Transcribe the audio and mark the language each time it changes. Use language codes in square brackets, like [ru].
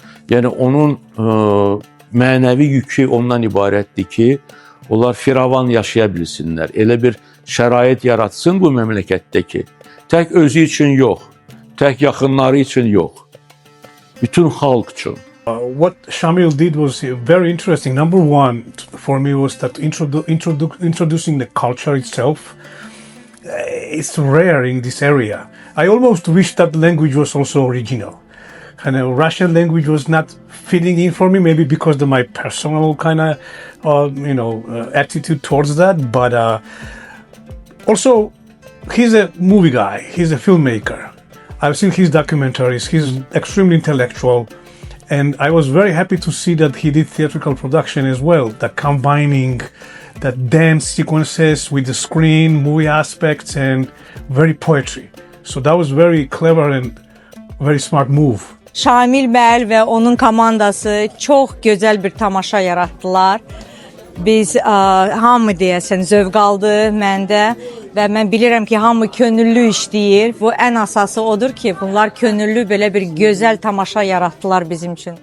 [az] Yəni onun mənəvi yükü ondan ibarətdir ki, onlar firavan yaşaya bilsinlər. Elə bir şərait yaratsın bu məmləkətdə ki, tək özü üçün yox, tək yaxınları üçün yox, bütün xalq üçün. [en] What Shamil did was very interesting. Number one for me was that introducing the culture itself. It's rare in this area. I almost wish that language was also original. And Russian language was not fitting in for me, maybe because of my personal kind of, attitude towards that. But also, he's a movie guy. He's a filmmaker. I've seen his documentaries. He's extremely intellectual. And I was very happy to see that he did theatrical production as well, that combining that dance sequences with the screen, movie aspects, and very poetry. So that was very clever and very smart move. [az] Şamil bəy və onun komandası çox gözəl bir tamaşa yaratdılar. Biz hamı deyəsən zövq aldı məndə və mən bilirəm ki, hamı könüllü işləyir. Bu ən əsası odur ki, bunlar könüllü belə bir gözəl tamaşa yaratdılar bizim üçün.